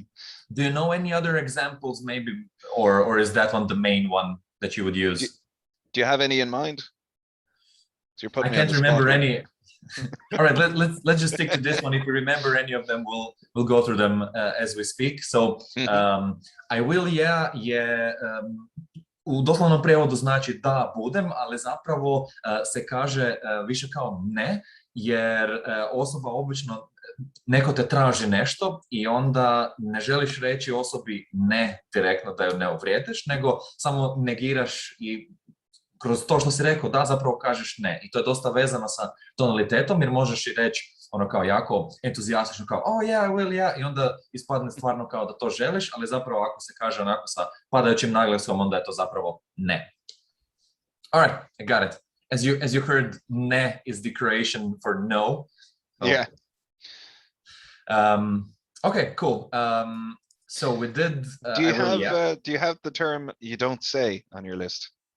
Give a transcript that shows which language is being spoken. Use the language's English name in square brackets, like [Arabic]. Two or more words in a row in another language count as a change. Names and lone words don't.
[English] Do you know any other examples, maybe, or is that one the main one that you would use? Do you have any in mind? So you're putting I can't remember any. All right, let's just stick to this one. If we remember any of them, we'll go through them as we speak. So I will, yeah, [Croatian] u doslovnom prijevodu znači da budem, ali zapravo se kaže više kao ne, jer osoba obično, neko te traži nešto i onda ne želiš reći osobi ne direktno da ju ne uvrijediš, nego samo negiraš i kroz to što si rekao da zapravo kažeš ne. I to je dosta vezano sa tonalitetom, jer možeš i reći ono kao jako entuzijastično kao [English] oh yeah, I will, yeah, [Croatian] i onda ispadne stvarno kao da to želiš, ali zapravo ako se kaže onako sa padajućim naglaskom, onda je to zapravo ne. [English] Alright, I got it. As you heard, ne is the Croatian for no. Yeah. Okay, cool. So we did. Do you have the term "you don't say" on your list?